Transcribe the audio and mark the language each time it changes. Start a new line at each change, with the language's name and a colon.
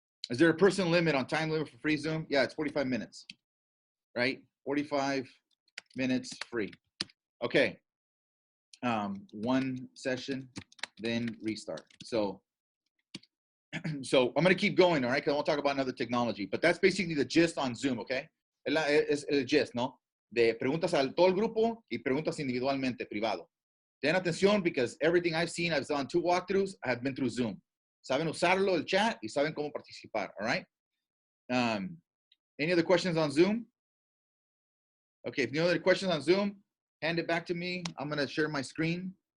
English: Is there a person limit on time limit for free Zoom? Yeah, it's 45 minutes, right? 45 minutes free. Okay, one session, then restart. So I'm going to keep going, all right? Because I won't talk about another technology, but that's basically the gist on Zoom, okay?
Spanish: Es el gist, ¿no? De preguntas a todo el grupo y preguntas individualmente, privado. ten atención
English: because everything I've seen, I've done 2 walkthroughs, I have been through Zoom.
Spanish: Saben usarlo, el chat, y saben cómo participar,
English: all right? Any other questions on Zoom? Okay, if you have any other questions on Zoom, hand it back to me. I'm gonna share my screen.